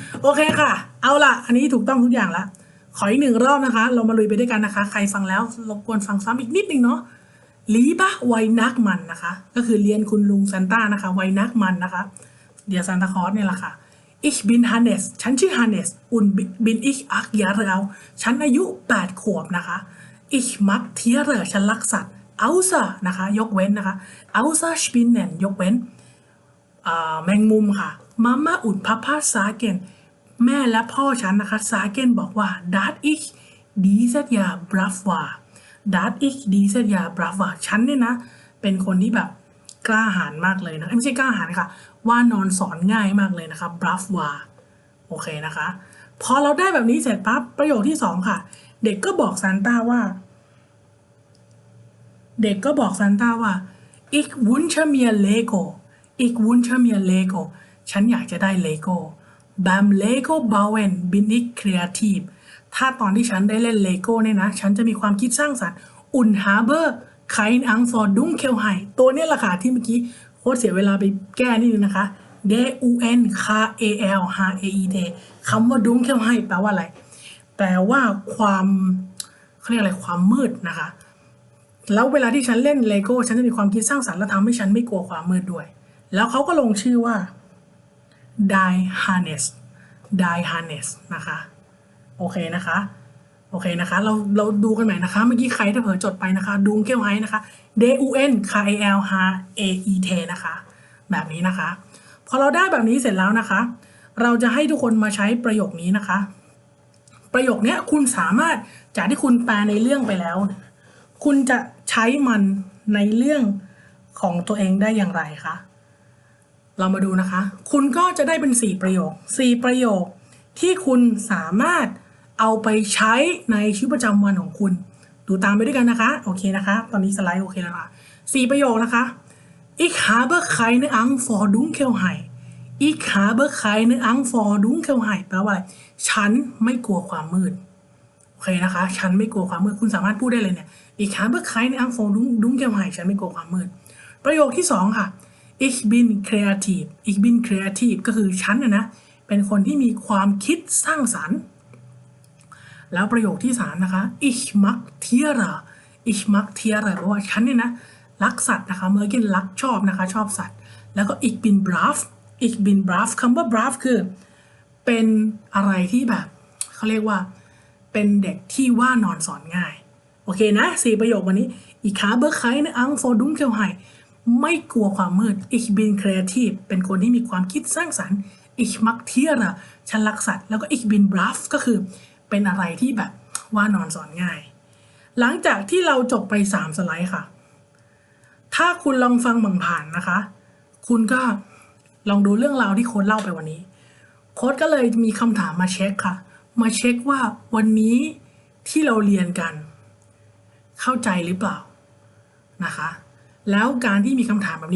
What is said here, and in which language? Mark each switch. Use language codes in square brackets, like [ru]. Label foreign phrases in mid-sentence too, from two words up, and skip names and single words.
[th] โอเคค่ะเอาล่ะอันนี้ถูกต้องทุกอย่างละขออีก1 รอบนะคะเรามาลุยไปด้วยกันนะคะใครฟังแล้วรบกวนฟังซ้ำอีกนิดนึงเนาะ [de] Lieber Weihnachtsmann [th] นะคะก็คือเรียนคุณลุง ซานต้านะคะไวนักมันนะคะเดียซานตาคลอสเนี่ยแหละค่ะ [de] Ich bin Hannes [th] ฉันชื่อ Hannes [de] und bin ich 8 Jahre alt [th] ฉันอายุ8 ขวบนะคะ Ich [de] mag Tiere [th] ฉันรักสัตว์ außer นะคะยกเว้นนะคะ [de] außer Spinnen [th] ยกเว้นแมงมุมค่ะ [de] Mama und Pa [th] บผ้าซาเกนแม่และพ่อฉันนะคะซาเกนบอกว่า [de] dat ich dieses Jahr brav war dat ich dieses Jahr brav war [th] ฉันเนี่ยนะเป็นคนที่แบบกล้าหาญมากเลยนะไม่ใช่กล้าหาญค่ะว่านอนสอนง่ายมากเลยนะคะ [de] brav war [th] โอเคนะคะพอเราได้แบบนี้เสร็จปั๊บประโยคที่2ค่ะเด็กก็บอกซานต้าว่า [de] ich wünsche mir Lego ich wünsche mir Lego [th] ฉันอยากจะได้ Lego [de] beim Lego bauen bin ich kreativ [th] ถ้าตอนที่ฉันได้ เล่น Lego เนี่ยนะฉันจะมีความคิดสร้างสรรค์ [de] und habe keine Angst vor Dunkelheit [th] ตัวนี้แหละค่ะที่เมื่อกี้โค้ชเสียเวลาไปแก้นิดนึงนะคะ D U N K A L H A I T คำว่า Dunkelheit แปลว่าอะไรแปลว่าความเขาเรียกอะไรความมืดนะคะแล้วเวลาที่ฉันเล่น Lego ฉันจะมีความคิดสร้างสรรค์และทำให้ฉันไม่กลัวความมืดด้วยแล้วเขาก็ลงชื่อว่า Die Harness นะคะโอเคนะคะเราดูกันใหม่นะคะเมื่อกี้ใครถ้าเผลอจดไปนะคะดูเกลไฮนะคะ D U N K A L H A E T นะคะแบบนี้นะคะพอเราได้แบบนี้เสร็จแล้ว นะคะเราจะให้ทุกคนมาใช้ประโยคนี้นะคะประโยคนี้คุณสามารถจากที่คุณแปลในเรื่องไปแล้วคุณจะใช้มันในเรื่องของตัวเองได้ อย่างไรคะเรามาดูนะคะคุณก็จะได้เป็น4 ประโยคที่คุณสามารถเอาไปใช้ในชีวิตประ จำวันของคุณดูตามไปด้วยกันนะคะโอเคนะคะตอนนี้สไลด์โอเคแล้วค่ะ4 ประโยคนะคะ [de] Ich habe keine Angst vor Dunkelheit Ich habe keine Angst vor Dunkelheit [th] แปลว่าอะไรฉันไม่กลัวความมืดโอเคนะคะฉันไม่กลัวความมืดคุณสามารถพูดได้เลยเนี่ย [de] Ich habe keine Angst vor Dunkelheit [th] ฉันไม่กลัวความมืดประโยคที่2ค่ะ Ich bin kreativ ก็คือฉันนะเป็นคนที่มีความคิดสร้างสรรค์แล้วประโยคที่3นะคะ [de] Ich mag Tiere [th] เพราะว่าฉันเนี่ยนะรักสัตว์นะคะเมื่อกี้รักชอบนะคะชอบสัตว์แล้วก็ [de] Ich bin brav [th] คำว่า brav คือเป็นอะไรที่แบบเขาเรียกว่าเป็นเด็กที่ว่านอนสอน ง่ายโอเคนะ4 ประโยควันนี้ [de] Ich habe keine Angst vor Dunkelheit [th] ไม่กลัวความมืด [de] Ich bin kreativ [th] เป็นคนที่มีความคิดสร้างสรรค์ [de] Ich mag Tiere [th] ฉันรักสัตว์แล้วก็ [de] Ich bin brav [th] ก็คือเป็นอะไรที่แบบ ว่านอนสอนง่ายหลังจากที่เราจบไป3 สไลด์ค่ะถ้าคุณลองฟังผ่านๆนะคะคุณก็ลองดูเรื่องราวที่โค้ดเล่าไปวันนี้โค้ดก็เลยมีคำถาม มาเช็คค่ะมาเช็คว่าวันนี้ที่เราเรียนกันเข้าใจหรือเปล่านะคะแล้วการที่มีคำถามแบบนี้